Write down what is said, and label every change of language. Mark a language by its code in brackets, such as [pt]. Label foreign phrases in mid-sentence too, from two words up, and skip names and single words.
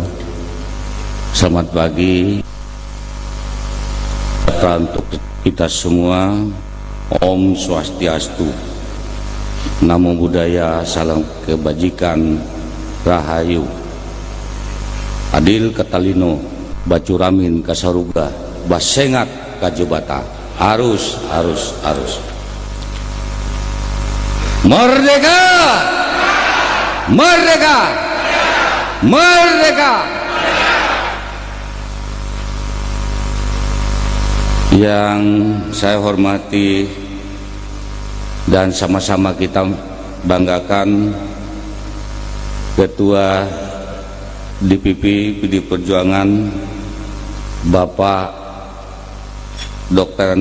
[id] Selamat pagi untuk kita semua. [ban] Om Swastiastu, [pi] Namo Buddhaya, [id] salam kebajikan, Rahayu, [knx] Adil Katalino, Bacuramin Kasaruga, Basengat Kajubata, [id] Arus. Merdeka! Merdeka! Merdeka! Yang saya hormati dan sama-sama kita banggakan Ketua DPP PD Perjuangan Bapak Dr.